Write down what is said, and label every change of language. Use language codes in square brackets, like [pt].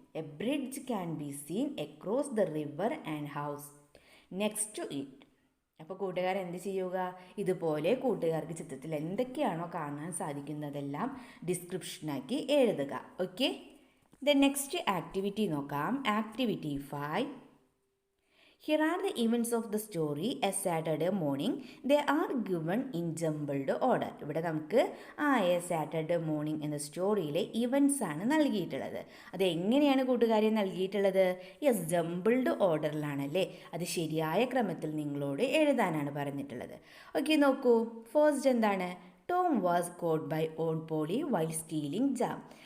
[en] A bridge can be seen across the river and house next to it. [ml] അപ്പോൾ കൂട്ടുകാർ എന്ത് ചെയ്യുക? ഇതുപോലെ കൂട്ടുകാർക്ക് ചിത്രത്തിൽ എന്തൊക്കെയാണോ കാണാൻ സാധിക്കുന്നതെല്ലാം ഡിസ്ക്രിപ്ഷനാക്കി എഴുതുക. ഓക്കെ, നെക്സ്റ്റ് ആക്ടിവിറ്റി നോക്കാം. Activity 5. [en] Here are the events of the story a Saturday morning. They are given in jumbled order. [ml] ഇവിടെ നമുക്ക് എ സാറ്റർഡേ മോർണിംഗ് എന്ന സ്റ്റോറിയിലെ ഇവൻറ്റ്സ് ആണ് നൽകിയിട്ടുള്ളത്. അത് എങ്ങനെയാണ് കൂട്ടുകാരെ നൽകിയിട്ടുള്ളത്? Yes, jumbled ഓർഡറിലാണല്ലേ. അത് ശരിയായ ക്രമത്തിൽ നിങ്ങളോട് എഴുതാനാണ് പറഞ്ഞിട്ടുള്ളത്. ഓക്കെ, നോക്കൂ. ഫസ്റ്റ് എന്താണ്? [en] Tom was caught by aunt Polly while stealing jam.